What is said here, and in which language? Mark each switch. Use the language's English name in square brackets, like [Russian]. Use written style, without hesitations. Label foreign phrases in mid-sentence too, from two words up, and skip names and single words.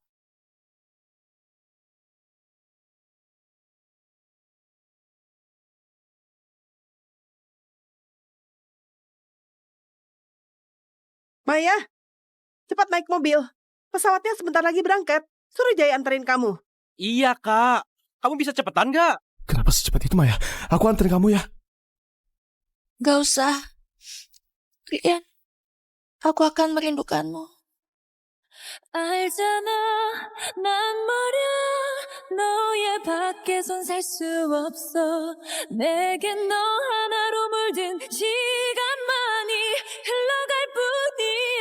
[Indonesian] Maya, cepat naik mobil. Pesawatnya sebentar lagi berangkat. Suruh Jaya anterin kamu. Iya, Kak. Kamu bisa cepetan nggak? Kenapa secepat itu, Maya? Aku anterin kamu ya. Gak usah. Rian, aku akan merindukanmu. [Korean] 알잖아, 난 말야 너의 밖에선 살 수 없어. 내겐 너 하나로 물든 시간만이 흘러갈 뿐이야.